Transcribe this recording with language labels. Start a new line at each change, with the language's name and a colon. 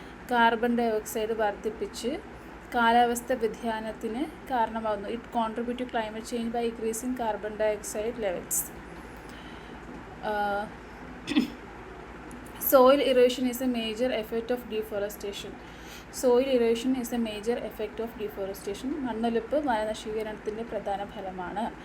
Malayalam: Carbon dioxide വർദ്ധിപ്പിച്ച് കാലാവസ്ഥ വ്യതിയാനത്തിന് കാരണമാകുന്നു.
English: It contribute to climate change by increasing carbon dioxide levels. Soil erosion is a major effect of deforestation. Soil erosion is a major effect of deforestation.
Malayalam: മണ്ണൊലിപ്പ് വനനശീകരണത്തിൻ്റെ പ്രധാന ഫലമാണ്.